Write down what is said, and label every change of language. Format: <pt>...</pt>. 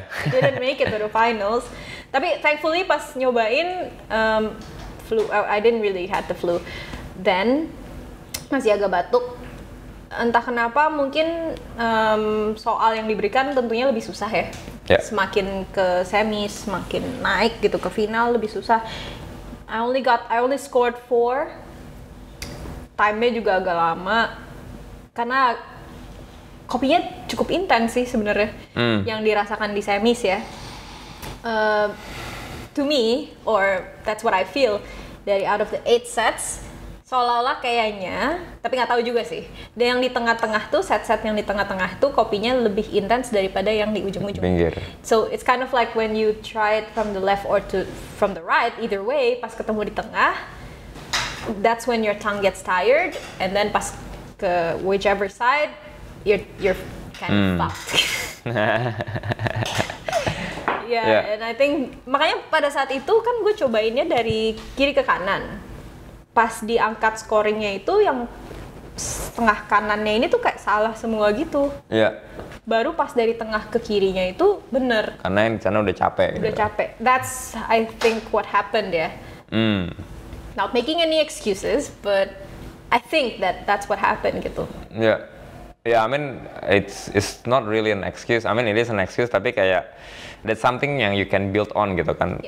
<en>Didn't make it to the finals.</en> <id>Tapi thankfully pas nyobain flu,</id> <en>I didn't really had the flu.</en> <id>Then masih agak batuk. Entah kenapa mungkin soal yang diberikan tentunya lebih susah ya. Semakin ke semi, semakin naik gitu ke final lebih susah.</id> <en>I only scored 4.</en> <id>Time-nya juga agak lama. Karena kopinya cukup intens sih sebenarnya yang dirasakan di semis ya.</id> <en>To me, or that's what I feel,</en> <id>dari</id> <en>out of the 8 sets,</en> <id>seolah-olah kayaknya, tapi nggak tahu juga sih. Dan yang di tengah-tengah tuh, set-set yang di tengah-tengah tuh kopinya lebih intens daripada yang di ujung-ujung. Pinggir.</id> <en>So it's kind of like when you try it from the left or from the right, either way,</en> <id>pas ketemu di tengah,</id> <en>that's when your tongue gets tired, and then</en> <id>pas ke</id> <en>whichever side, you're kind of fucked. And I think</en> <id>makanya pada saat itu kan gue cobainnya dari kiri ke kanan. Pas diangkat scoringnya itu yang setengah kanannya ini tuh kayak salah semua gitu. Baru pas dari tengah ke kirinya itu bener. Karena yang di sana udah capek. Udah capek.</id> <en>That's I think what happened ya. Not making any excuses, but I think that's what happened gitu. I mean it's not really an excuse. I mean it is an excuse,</en> <id>tapi kayak</id> <en>that's something yang you can build on gitu kan.</en>